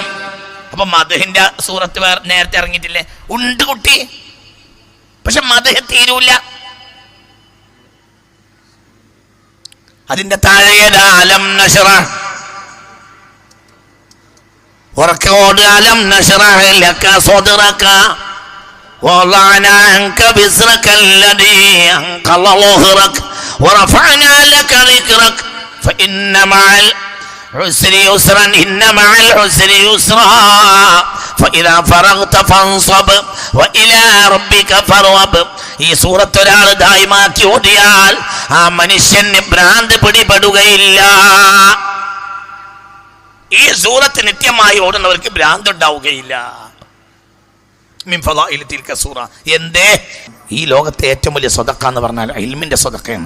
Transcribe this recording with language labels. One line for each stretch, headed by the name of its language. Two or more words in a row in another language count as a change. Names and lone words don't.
Malayalam: അപ്പൊ മദ്ഹിന്റെ സൂറത്ത് നേരത്തെ ഇറങ്ങിയിട്ടില്ലേ? ഉണ്ട് കുട്ടി, പക്ഷെ മദ്ഹ് തീരൂല. അതിന്റെ താഴെ
Arabic: ألم نشرح, ഉറക്കോട് ألم نشرح لك صدرك ووضعنا عنك وزرك الذي أنقض ظهرك ورفعنا لك ذكرك فإن مع العسر يسرا إن مع العسر يسرا فإذا فرغت فانصب وإلى ربك فارغب.
Malayalam: ഈ സൂറത്ത് ഒരാൾ ദായിമാക്കി ഓതിയാൽ ആ മനുഷ്യന് ഭ്രാന്ത് പിടിപെടുകയില്ല. ഈ സൂറത്ത് നിത്യമായി ഓടുന്നവർക്ക് ഭ്രാന്ത് ഉണ്ടാവുകയില്ല. എന്തേ? ഈ ലോകത്തെ ഏറ്റവും വലിയ സ്വതക്ക എന്ന് പറഞ്ഞാൽ ഇൽമിന്റെ സ്വതക്കയാണ്.